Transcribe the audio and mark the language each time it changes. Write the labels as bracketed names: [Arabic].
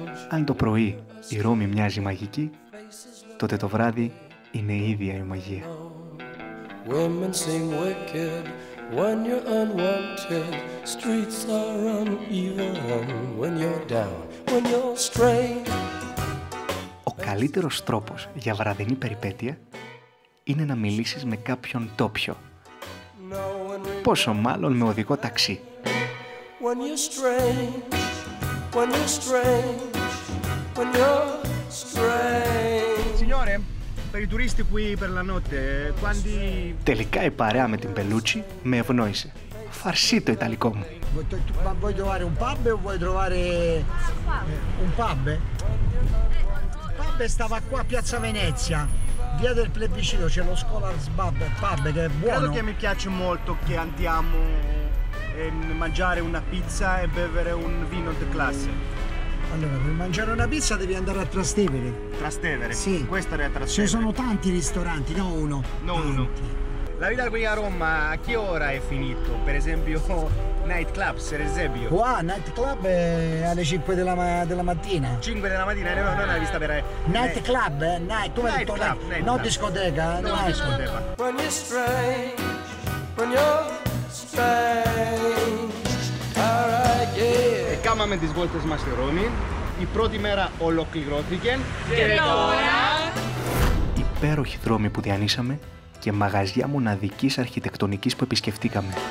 [Greek] Αν το πρωί η Ρώμη μοιάζει μαγική, τότε το βράδυ είναι η ίδια η μαγεία. [English] Women seem wicked when you're unwanted. Streets are uneven when you're down, when you're straight. [Greek] Ο καλύτερος τρόπος για βραδινή περιπέτεια είναι να μιλήσεις με κάποιον τόπιο. Πόσο μάλλον με οδηγό ταξί. [English] When you're strange, when you're strange, when you're strange. [Italian] Signore, per i turisti qui per la notte, quanti... [Greek] Τελικά η παρέα με την Πελούτσι με ευνόησε. Φαρσί το ιταλικό μου. [Italian] Vuoi trovare un pub o vuoi trovare un pub? Il pub stava qua a Piazza Venezia, via del Plebiscito, c'è lo Scholars Pub che è buono. Credo che mi piace molto che andiamo a mangiare una pizza e bere un vino di classe. Allora, per mangiare una pizza devi andare a Trastevere. Trastevere? Sì. Questo era Trastevere. Ci sono tanti ristoranti, no uno. No uno. La vita qui a Roma a che ora è finito? Per esempio night clubs, per esempio. Qua night club è alle 5 della mattina. 5 della mattina, no, non hai vista per... Night club, night, tu hai detto night, no discoteca, no discoteca. [English] When you're strange, when you're strange. Alright, yeah. [Greek] Κάμαμε τις βόλτες μας στη Ρώμη. Η πρώτη μέρα ολοκληρώθηκε. Και τώρα... Υπέροχοι δρόμοι που διανύσαμε και μαγαζιά μοναδικής αρχιτεκτονικής που επισκεφτήκαμε.